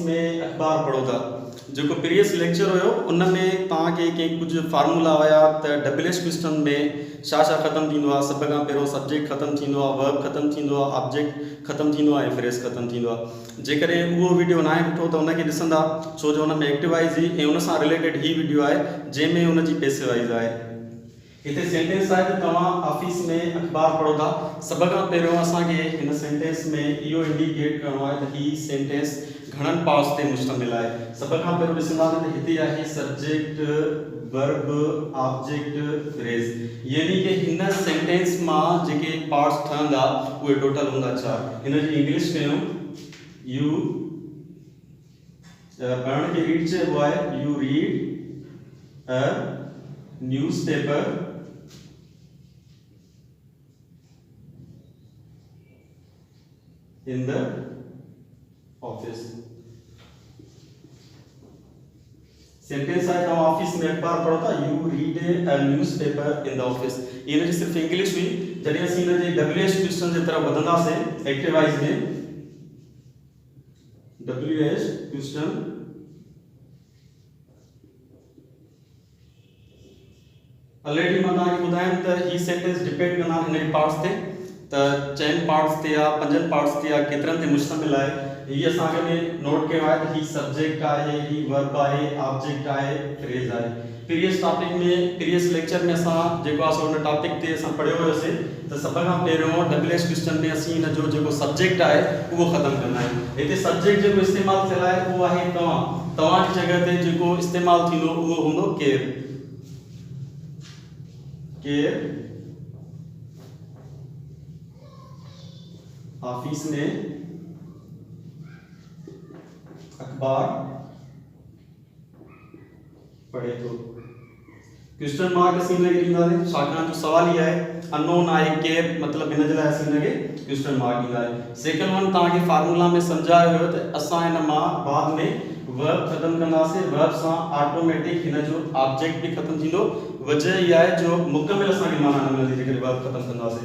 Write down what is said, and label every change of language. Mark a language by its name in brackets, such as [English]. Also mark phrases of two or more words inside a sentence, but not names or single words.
[Sindhi] में अखबार पढ़ो था जो [English] previous lecture [Sindhi] हुयो उन में तव्हांखे कंहिं कुझु फार्मूला हुया त [English] WH question [Sindhi] में छा छा ख़तमु थींदो आहे। सभ खां पहिरियों सब्जेक्ट ख़तमु थींदो आहे, वर्ब ख़तमु थींदो आहे, ऑब्जेक्ट ख़तमु थींदो आहे ऐं फ्रेज़ ख़तमु थींदो आहे। जेकॾहिं उहो वीडियो न आहे ॾिठो त उनखे ॾिसंदा, छो जो हुन में एक्टिवाइज़ ऐं उन सां रिलेटेड ही वीडियो आहे जंहिंमें हुनजी पैसिवाइज़ आहे। [Hindi] इतने सेंटेंस है तो [Sindhi] तव्हां ऑफिस में अखबार पढ़ो था। सब खां पहिरियों असांखे हिन सेंटेंस में इहो इंडिकेट करणो आहे त ही सेंटेंस घणनि पार्ट्स ते मुश्तमिल आहे। सब खां पहिरियों ॾिसंदा त हिते आहे [English] subject, verb, object, phrase, [Sindhi] यानी कि हिन सेंटेंस मां जेके पार्ट्स ठहंदा उहे टोटल हूंदा 4। हिन जी इंग्लिश कयूं, यू पढ़ण खे रीड चइबो आहे। [English] you read a newspaper in the office. [Sindhi] सेंटेंस है तो ऑफिस में अखबार पढ़ो था। [English] You read a newspaper in the office. [Sindhi] ये जी सिर्फ इंग्लिश हुई। जॾहिं असीं हिन जे [English] WH question [Sindhi] जे तरफ़ वधंदासीं एक्टिवाइज में [English] WH question [Sindhi] ऑलरेडी मां तव्हांखे ॿुधायमि त ही सेंटेंस डिपेंड कंदा हिन जे पार्ट्स ते त 4 पार्ट्स ते या 5 पार्ट्स ते या केतिरनि ते मुश्तमिल आहे। ही असांखे में नोट कयो आहे त ही सब्जेक्ट आहे, ही वर्ब आहे, ऑब्जेक्ट आहे, फ्रेज आहे। [English] previous topic [Sindhi] में [English] previous lecture [Sindhi] में असां जेको आहे उन टॉपिक ते असां पढ़ियो हुयोसीं त सभ खां पहिरियों [English] WH question [Sindhi] में असीं हिन जो जेको सब्जेक्ट आहे उहो ख़तमु कंदा आहियूं। हिते सब्जेक्ट जेको इस्तेमालु थियल आहे उहो आहे तव्हां। तव्हांजी जॻह ते जेको इस्तेमालु थींदो उहो हूंदो केरु। केरु ऑफिस में अखबार पढ़े तो। [English] question mark [Sindhi] असीं हिनखे ॾींदासीं छाकाणि जो सवाल ई आहे अननोन आहे केरु, मतिलबु हिन जे लाइ असीं हिनखे [English] question mark [Sindhi] ॾींदासीं। [English] second one [Sindhi] तव्हांखे फार्मूला में सम्झायो हुयो त असां हिन मां बाद में वर्ब ख़तमु कंदासीं। वर्ब सां ऑटोमेटिक हिन जो ऑब्जेक्ट बि ख़तमु थींदो। वजह इहा आहे जो मुकमिल असांखे माना न मिलंदी जेकॾहिं वर्ब ख़तमु कंदासीं।